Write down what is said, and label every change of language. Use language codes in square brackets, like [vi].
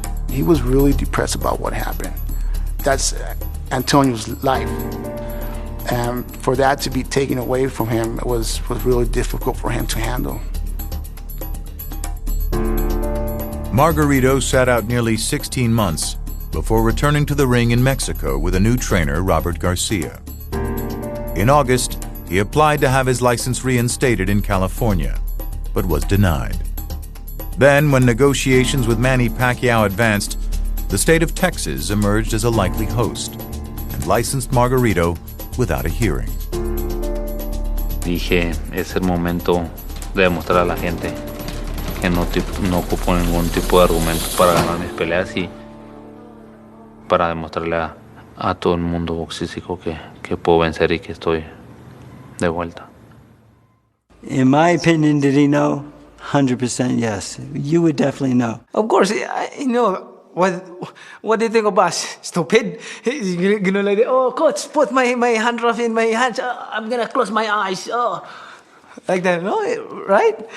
[en] He was really depressed about what happened. That's Antonio's life. And for that to be taken away from him was really difficult for him to handle. Margarito sat out nearly 16 months before returning to the ring in Mexico with a new trainer, Robert Garcia. In August, he applied to have his license reinstated in California, but was denied. Then, when negotiations with Manny Pacquiao advanced, the state of Texas emerged as a likely host and licensed Margarito without a hearing. [es] Dije, es el momento de demostrar a la gente que no ocupo ningún tipo de argumento para ganar mis peleas y para demostrarle a todo el mundo boxístico que puedo vencer y que estoy de vuelta. [en] In my opinion, did he know? 100% yes. You would definitely know. Of course, you know, what do you think of us? Stupid? You're gonna like, oh, coach, put my hand rough in my hands. I'm gonna close my eyes. Oh, like that, no? Right?